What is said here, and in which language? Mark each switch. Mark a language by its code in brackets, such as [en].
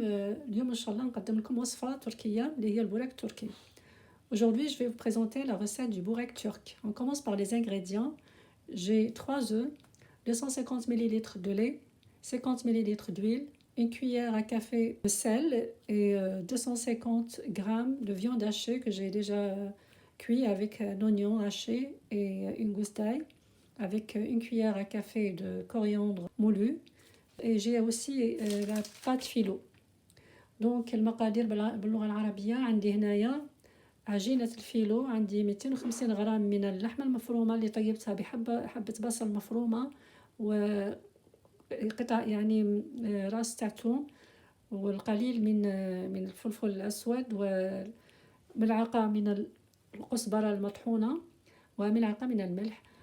[ar] اليوم إن شاء الله نقدم لكم وصفة تركية اللي هي البورك turki. [fr] Aujourd'hui, je vais vous présenter la recette du burek turc. On commence par les ingrédients. J'ai 3 œufs, 250 ml de lait, 50 ml d'huile, une cuillère à café de sel et 250 g de viande hachée que j'ai déjà cuit avec un oignon haché et une gousse d'ail, avec une cuillère à café de coriandre moulu. Et j'ai aussi la pâte philo. [ar] دونك المقادير باللغة العربية. عندي هنايا عجينة الفيلو، عندي 250 غرام من اللحمة المفرومة اللي طيبتها حبة بصل مفرومة وقطع يعني راس تاع توم، والقليل من الفلفل الأسود، وملعقة من الكزبرة المطحونة، وملعقة من الملح.